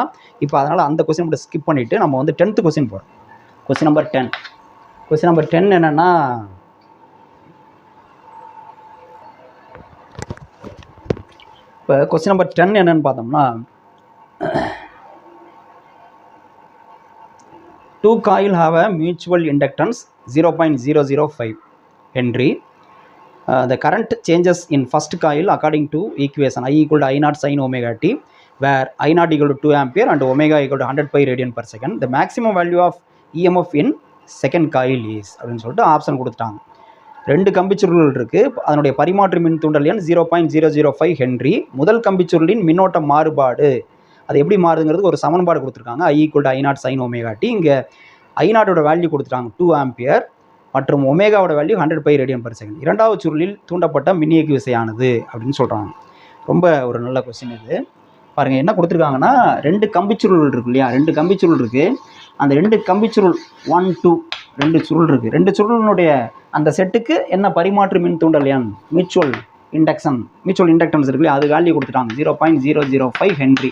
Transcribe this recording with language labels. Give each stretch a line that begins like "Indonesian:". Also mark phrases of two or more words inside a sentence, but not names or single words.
Tamil: இப்போ அதனால் அந்த கொஸ்டின் மட்டும் ஸ்கிப் பண்ணிவிட்டு நம்ம வந்து 10th கொஸ்டின் போகிறோம்.
English: question number
Tamil: 10.
English: question number
Tamil: 10 என்னென்னா, இப்போ
English: question number
Tamil: 10 என்னென்னு பார்த்தோம்னா,
English: 2 coil have a mutual inductance 0.005 Henry. The current changes in first coil according to equation I = I0 sin omega t, where I0 = 2 ampere and omega = 100 pi radian per second. The maximum value of EMF in second coil is
Tamil: அப்படின்னு சொல்லிட்டு ஆப்ஷன் கொடுத்துட்டாங்க. 2 கம்பிச்சுருள் இருக்குது. அதனுடைய பரிமாற்று மின் தூண்டல் எண் 0.005 ஹென்றி. முதல் கம்பிச்சுருளின் மின்னோட்ட மாறுபாடு அது எப்படி மாறுதுங்கிறது ஒரு சமன்பாடு கொடுத்துருக்காங்க.
English: I = I0 sin omega t.
Tamil: இங்கே I0 வேல்யூ கொடுத்துட்டாங்க 2 ஆம்பியர் மற்றும் ஒமேகாவோட வேல்யூ
English: 100 pi radian per second.
Tamil: இரண்டாவது சுருளில் தூண்டப்பட்ட மின்னியக்கு விசையானது அப்படின்னு சொல்கிறாங்க. ரொம்ப ஒரு நல்ல கொஸ்டின் இது. பாருங்கள் என்ன கொடுத்துருக்காங்கன்னா, 2 கம்பிச்சுருள் இருக்கு இல்லையா, 2 கம்பிச்சுருள் இருக்குது. அந்த 2 கம்பிச்சுருள் 1, 2 2 சுருள் இருக்குது. 2 சுருளினுடைய அந்த செட்டுக்கு என்ன பரிமாற்று மின் தூண்டல் எண்
English: mutual inductance
Tamil: இருக்கு இல்லையா, அது வேல்யூ கொடுத்துட்டாங்க 0.005 ஹென்றி.